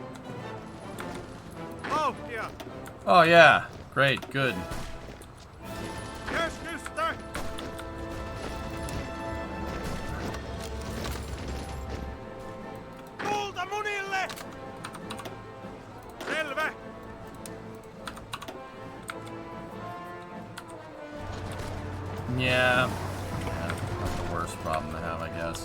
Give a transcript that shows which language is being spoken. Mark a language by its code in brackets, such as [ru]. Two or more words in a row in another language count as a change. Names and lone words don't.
[fi] Vauhtia! [en] Oh yeah, great, good. [fi] Keskusta! Tulta munille! Selvä! [en] Yeah, not the worst problem to have, I guess.